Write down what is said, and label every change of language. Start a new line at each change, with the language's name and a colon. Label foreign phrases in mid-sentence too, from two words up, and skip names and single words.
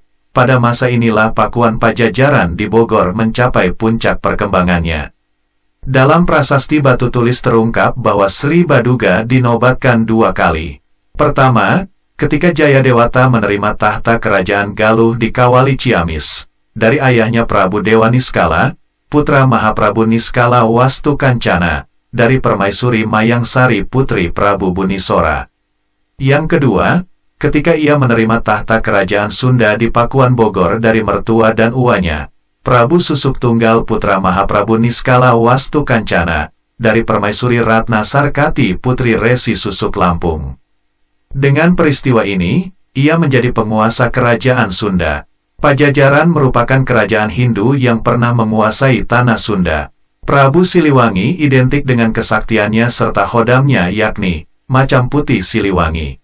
Indonesian: Pada masa inilah Pakuan Pajajaran di Bogor mencapai puncak perkembangannya. Dalam prasasti batu tulis terungkap bahwa Sri Baduga dinobatkan 2 kali. Pertama, ketika Jayadewata menerima tahta kerajaan Galuh di Kawali Ciamis, dari ayahnya Prabu Dewa Niskala, putra Mahaprabu Niskala Wastu Kancana, dari Permaisuri Mayangsari putri Prabu Bunisora. Yang kedua, ketika ia menerima tahta kerajaan Sunda di Pakuan Bogor dari mertua dan uanya, Prabu Susuk Tunggal putra Mahaprabu Niskala Wastu Kancana, dari Permaisuri Ratna Sarkati putri Resi Susuk Lampung. Dengan peristiwa ini, ia menjadi penguasa kerajaan Sunda. Pajajaran merupakan kerajaan Hindu yang pernah menguasai tanah Sunda. Prabu Siliwangi identik dengan kesaktiannya serta khodamnya yakni Macan Putih Siliwangi.